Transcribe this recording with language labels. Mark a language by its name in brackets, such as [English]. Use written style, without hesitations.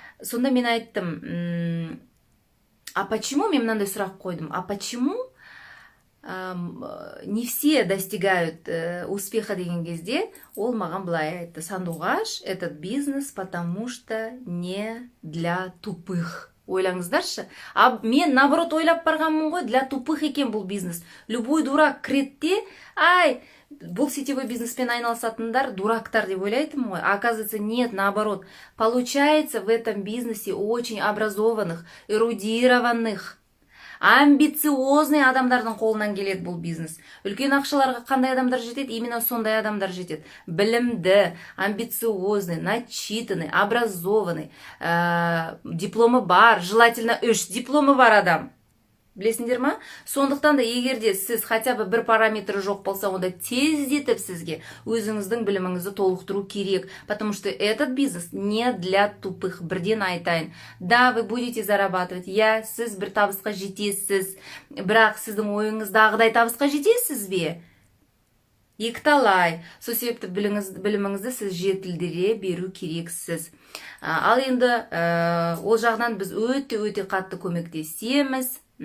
[Kazakh] Сонда мен айттым, а почему, мен мынандай сұрақ қойдым, [Russian] а почему не все достигают успеха [Kazakh] деген кезде, ол маған былай айтты, Сандуғаш, [Russian] этот бизнес, потому что не для тупых. [Kazakh] Ойлаңыздаршы. А мен наоборот ойлап барғанмын ғой, для тупых екен бұл бизнес. Любой дурак кіретте, бұл сетевой бизнеспен айналысатындар дурактар деп ойлайтын ғой. [Russian] А оказывается, нет, наоборот. Получается в этом бизнесе очень образованных, эрудированных, амбициозный [Kazakh] адамдардың қолынан келеді бұл бизнес. Үлкен ақшаларға қандай адамдар жетеді? Именно сондай адамдар жетеді. Білімді, амбициозный, начитанный, образованный, дипломы бар, желательно 3 дипломы бар адам. Білесіңдер ма? Сондықтан да егерде сіз хотя бы бір параметрі жоқ болса, онда тездетіп сізге өзіңіздің біліміңізді толықтыру керек. [Russian] Потому что этот бизнес не для тупых. [Kazakh] Бірден айтайын. [Russian] Да, вы будете зарабатывать. [Kazakh] Сіз бір табысқа жетесіз. Бірақ сіздің ойыңыздағыдай табысқа жетесіз бе? Екталай. Сол себепті біліміңізді сіз жетілдіре беру керексіз. Ал енді ол жағынан біз өте қатты көмектесеміз.